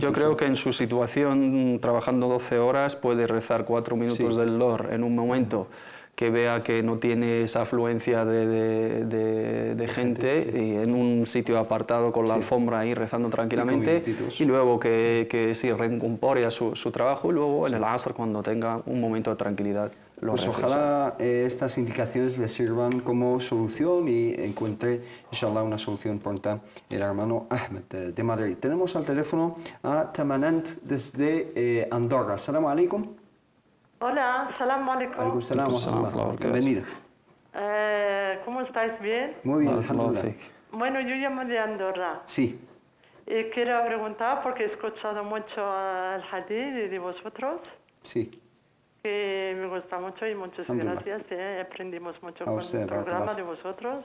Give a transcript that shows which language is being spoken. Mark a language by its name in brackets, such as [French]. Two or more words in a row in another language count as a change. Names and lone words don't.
[Spanish] Yo creo que en su situación, trabajando 12 horas, puede rezar 4 minutos del Dhuhr en un momento que vea que no tiene esa afluencia de gente, y en un sitio apartado con la alfombra ahí rezando tranquilamente, y luego que se reincorpore a su trabajo, y luego en el Asr, cuando tenga un momento de tranquilidad, lo pues ojalá estas indicaciones le sirvan como solución y encuentre, inshallah, una solución pronta el hermano Ahmed de Madrid. Tenemos al teléfono a Tamanant desde Andorra. [Arabic] السلام عليكم. Hola, سلام عليكم. عليكم سلام. [Spanish] Bienvenida. ¿Cómo estáis? ¿Bien? Muy bien, alhamdulillah. Bueno, yo llamo de Andorra. Sí. Y quiero preguntar, porque he escuchado mucho el hadith de vosotros. Sí. Que me gusta mucho y muchas gracias. Aprendimos mucho con el programa de vosotros.